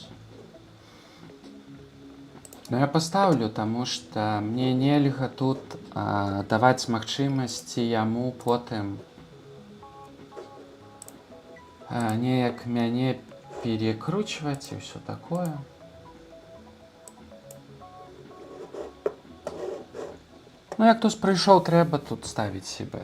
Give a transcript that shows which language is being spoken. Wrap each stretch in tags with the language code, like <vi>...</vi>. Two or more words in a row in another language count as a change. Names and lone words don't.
<be>Но я паставлю, таму што мне нельга тут даваць магчымасці яму потым неяк мяне перекручваць і ўсё такое.</be> <uk>Ну, як хтось прийшов, треба тут ставіць сібет.</uk>